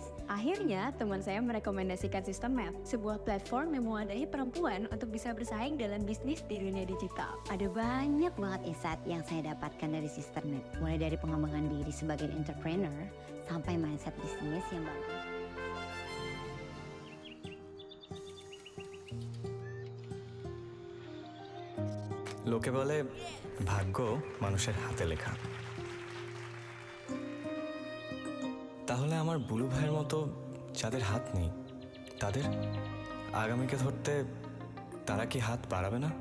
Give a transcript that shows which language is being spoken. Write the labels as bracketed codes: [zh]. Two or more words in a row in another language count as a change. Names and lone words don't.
[id] Akhirnya, teman saya merekomendasikan System Map, sebuah platform yang mewadahi perempuan untuk bisa bersaing dalam bisnis di dunia digital. ada banyak banget insight yang saya dapatkan dari System Map. Mulai dari pengembangan diri sebagai entrepreneur, sampai mindset bisnis yang bagus. [bn] লোকে বলে ভাগ্য মানুষের হাতে লেখা। তাহলে আমার বুলু ভাইয়ের মতো যাদের হাত নেই, তাদের আগামীকে ধরতে তারা কি হাত বাড়াবে না?